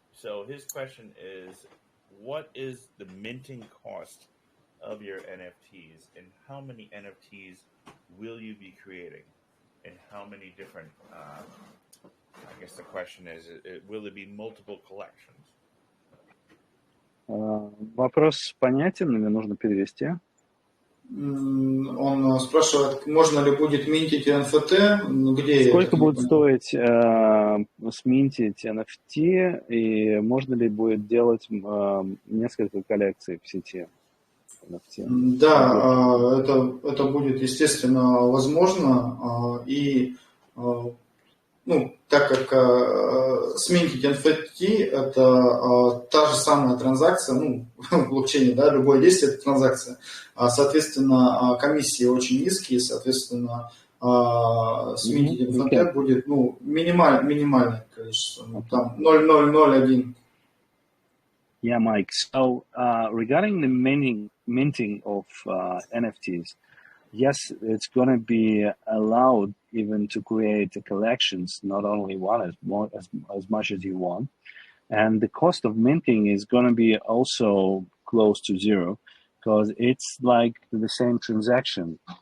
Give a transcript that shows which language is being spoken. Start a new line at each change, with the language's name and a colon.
English: So his question is, what is the minting cost of your NFTs, and how many NFTs will you be creating, and how many different, I guess the question is, will it be multiple collections?
Russian: Вопрос понятен, или нужно перевести? Он спрашивает, можно ли будет минтить NFT, где... Сколько будет стоить сминтить NFT, и можно ли будет делать несколько коллекций в сети NFT? Да, это будет, естественно, возможно, и так как сминтить NFT – это та же самая транзакция, в блокчейне, да, любое действие – это транзакция. Соответственно, комиссии очень низкие, соответственно, сминтить NFT будет минимальное количество, там 0,001.
English: Yeah, Mike. So regarding the minting of NFTs, yes, it's going to be allowed even to create collections, not only one, as much as you want. And the cost of minting is going to be also close to zero, because it's like the same transaction.